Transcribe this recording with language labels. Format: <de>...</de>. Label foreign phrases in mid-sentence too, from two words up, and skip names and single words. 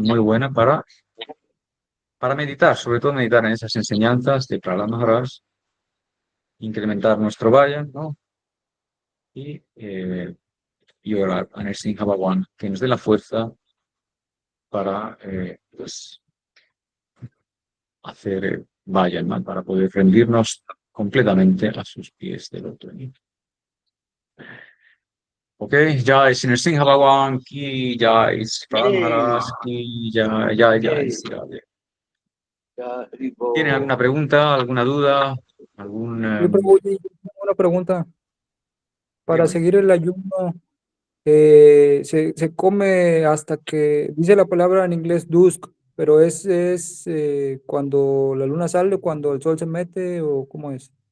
<es>Muy buena para meditar, sobre todo meditar en esas enseñanzas de Prahlad Maharaj, incrementar nuestro vayan, ¿no? Y orar a Nrsimha Bhagwan, que nos dé la fuerza para pues, hacer vayan, ¿no? Para poder rendirnos completamente a sus pies del otro.</es> <hi>ओके, जय श्री नृसिंह भगवान की जय, प्रह्लाद Hey, महाराज की जय, जय, जय, hey, Shri Radhe.</hi> <es>¿Tienen Haribo. alguna pregunta, alguna duda? ¿Algún, Yo tengo una pregunta. Para dígame. seguir el ayuno, se come hasta que, dice la palabra en inglés dusk, pero es cuando la luna sale, cuando el sol se mete, o cómo es.</es>